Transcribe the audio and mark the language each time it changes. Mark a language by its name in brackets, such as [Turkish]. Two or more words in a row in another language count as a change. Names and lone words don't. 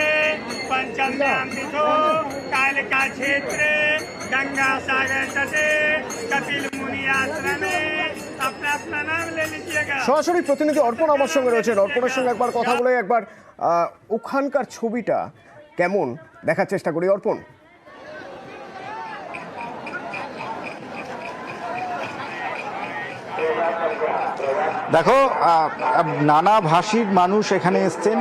[Sanskrit] पंचम्यां तिथो कालिका क्षेत्रे गंगा सागर तटे कपिल मुनि आश्रमे [Hindi] अपना अपना नाम ले लीजिएगा। [Bangla] সরাসরি প্রতিনিধি অর্পণ আমার সঙ্গে রয়েছেন। অর্পণের সঙ্গে একবার কথা বলে একবার ওখানকার ছবিটা কেমন দেখার চেষ্টা করি। অর্পণ, দেখো, নানা ভাষীর মানুষ এখানে এসছেন।